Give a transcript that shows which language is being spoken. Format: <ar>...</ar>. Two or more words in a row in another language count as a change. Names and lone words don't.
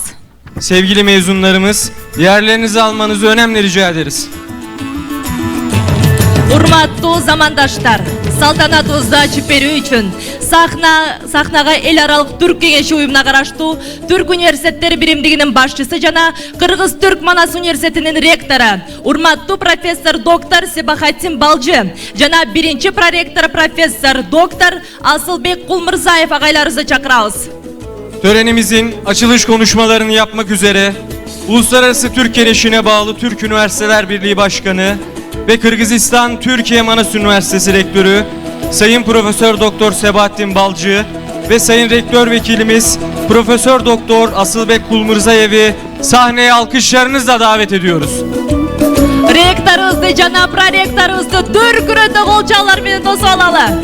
<tr>Sevgili mezunlarımız, yerlerinizi almanızı önemli rica ederiz.</tr> <ky>Урматтуу замандаштар, салтанатыбызды ачып берүү үчүн сахнага эл аралык Түрк кеңеши уюмуна караштуу Түрк университеттери биримдигинин башчысы жана Кыргыз-Түрк Манас университетинин ректору, урматтуу профессор доктор Себахатин Балжы жана биринчи проректор профессор доктор Асылбек Кулмурзаев агайларыбызды чакырабыз.</ky> <tr>Törenimizin açılış konuşmalarını yapmak üzere Uluslararası Türk Keleşi'ne bağlı Türk Üniversiteler Birliği Başkanı ve Kırgızistan Türkiye Manas Üniversitesi Rektörü Sayın Profesör Doktor Sebahattin Balcı ve Sayın Rektör Vekilimiz Profesör Doktor Asılbek Kulmurzayev'i sahneye alkışlarınızla davet ediyoruz.</tr> <ky>Rektorubuzду жана проректорубузду дүркүрөтө колчалар менен тосуп алалы.</ky>